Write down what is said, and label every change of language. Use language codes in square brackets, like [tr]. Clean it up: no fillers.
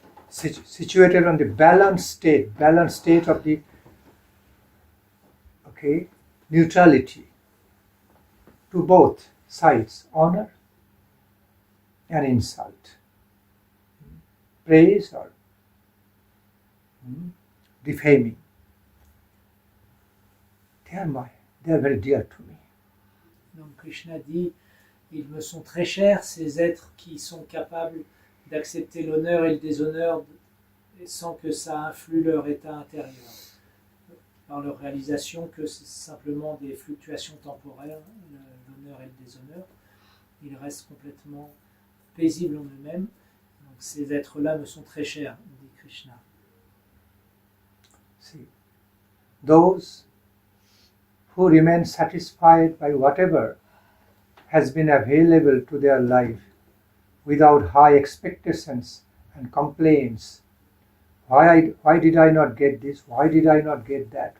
[en] situated on the balanced state of the neutrality to both sides, honor and insult, praise or defaming. They are very dear to me. [fr] Donc Krishna dit, ils me sont très chers, ces êtres qui sont capables d'accepter l'honneur et le déshonneur sans que ça influe leur état intérieur, par leur réalisation que c'est simplement des fluctuations temporaires, l'honneur et le déshonneur. Ils restent complètement paisibles en eux-mêmes. Donc ces êtres-là me sont très chers, dit Krishna. [en] See, those who remain satisfied by whatever has been available to their life without high expectations and complaints. Why did I not get this? Why did I not get that?